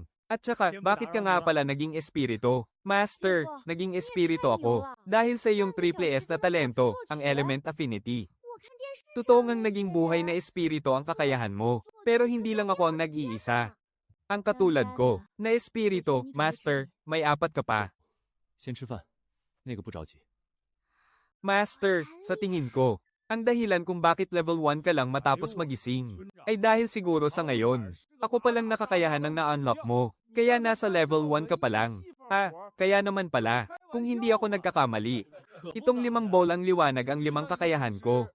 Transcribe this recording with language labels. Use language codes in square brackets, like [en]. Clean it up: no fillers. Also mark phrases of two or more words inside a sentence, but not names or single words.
[tl] At saka, bakit ka nga pala naging espiritu? Master, naging espiritu ako. Dahil sa iyong [en] triple S [tl] na talento, ang [en] element affinity. [tl] Totoo ngang naging buhay na espiritu ang kakayahan mo. Pero hindi lang ako ang nag-iisa. Ang katulad ko, na espiritu, Master, may 4 ka pa. [zh] 先吃饭，那个不着急。 [tl] Master, sa tingin ko, ang dahilan kung bakit level 1 ka lang matapos magising, ay dahil siguro sa ngayon, ako palang nakakayahan ng na-unlock mo, kaya nasa level 1 ka pa lang. Kaya naman pala, kung hindi ako nagkakamali, itong 5 ball ang liwanag ang 5 kakayahan ko.